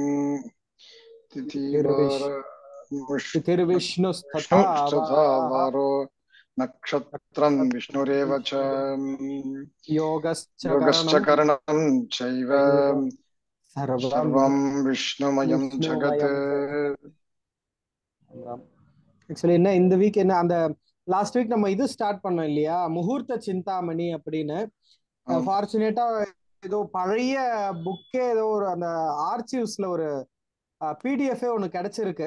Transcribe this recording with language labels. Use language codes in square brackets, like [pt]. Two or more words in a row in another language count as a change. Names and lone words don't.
[sa] तिथिर्विष्णुस्तथा विष्णुस्तथा नक्षत्रं विष्णुरेव च योगश्च योगश्च करणं करणं चैव सर्वं सर्वं विष्णुमयं जगत्. [ta] ஆக்சுவலி என்ன இந்த வீக் என்ன அந்த [en] last week [ta] நம்ம இது ஸ்டார்ட் பண்ணோம் இல்லையா, முகூர்த்த சிந்தாமணி அப்படின்னு. ஃபார்ச்சுனேட்டா ஏதோ பழைய புக்கே ஏதோ ஒரு அந்த ஆர்ச்சிவ்ஸ்ல ஒரு பிடிஎஃப் ஒன்று கிடைச்சிருக்கு.